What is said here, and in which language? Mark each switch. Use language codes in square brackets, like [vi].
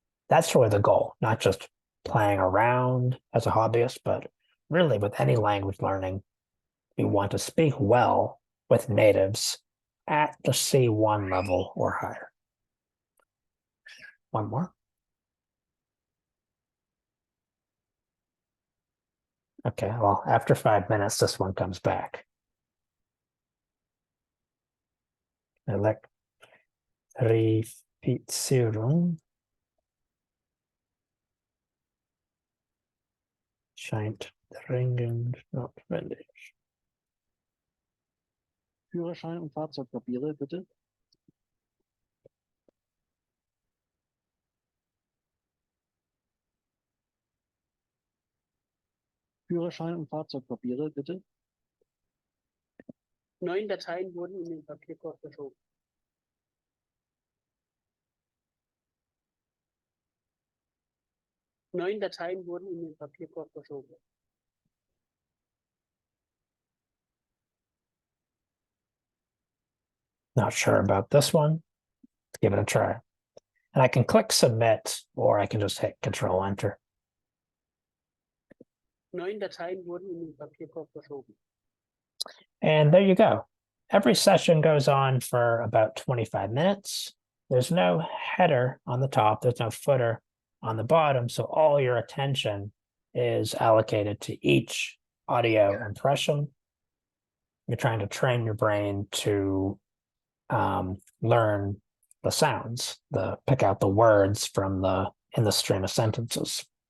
[en] That's really the goal, not just playing around as a hobbyist, but really with any language learning, we want to speak well with natives at the C1 level or higher. One more. Okay, well, after 5 minutes, this one comes back. [de] Elektrifizierung scheint dringend notwendig. Führerschein und Fahrzeugpapiere, bitte. Führerschein und Fahrzeugpapiere, bitte. 9 Dateien wurden in den Papierkorb verschoben. 9 Dateien wurden in den Papierkorb verschoben. [en] Not sure about this one. Let's give it a try. And I can click submit, or I can just hit Control Enter. [de] 9 Dateien wurden in den Papierkorb verschoben. [en] And there you go. Every session goes on for about 25 minutes. There's no header on the top. There's no footer on the bottom. So all your attention is allocated to each audio impression. You're trying to train your brain to learn the sounds, pick out the words from in the stream of sentences.